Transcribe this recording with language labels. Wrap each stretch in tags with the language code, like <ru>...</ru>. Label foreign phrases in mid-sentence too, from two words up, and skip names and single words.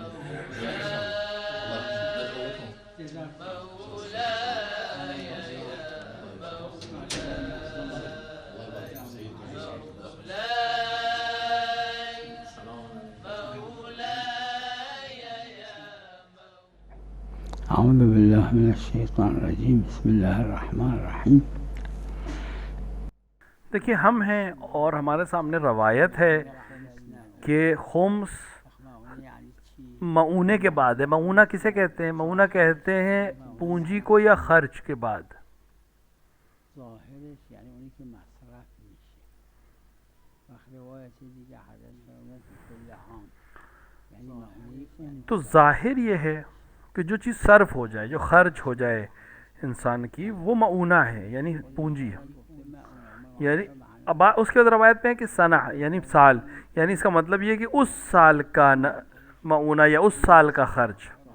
<ar>بخير إن شاء الله. الله ندعو لكم. الله يبارك فيك سيدنا. جزاكم الله خير. اعوذ باللہ من الشیطان الرجیم بسم اللہ الرحمن الرحیم.</ar> <ur>دیکھیے ہم ہیں اور ہمارے سامنے روایت ہے کہ خمس معونہ کے بعد ہے. معونہ کسے کہتے ہیں؟ معونہ کہتے ہیں پونجی کو یا خرچ کے بعد.</ur> <fa>ظاهرش یعنی اونی که مصرف میشه. وقت روایت دیگه حدث فرمود کل عام یعنی معنی اون</fa> <ur>تو ظاہر یہ ہے کہ جو چیز صرف ہو جائے، جو خرچ ہو جائے انسان کی، وہ معونہ ہے یعنی پونجی ہے. یعنی اب اس کے بعد روایت میں ہے کہ سنہ یعنی سال، یعنی اس کا مطلب یہ ہے کہ اس سال کا معونہ یا اس سال کا خرچ.</ur>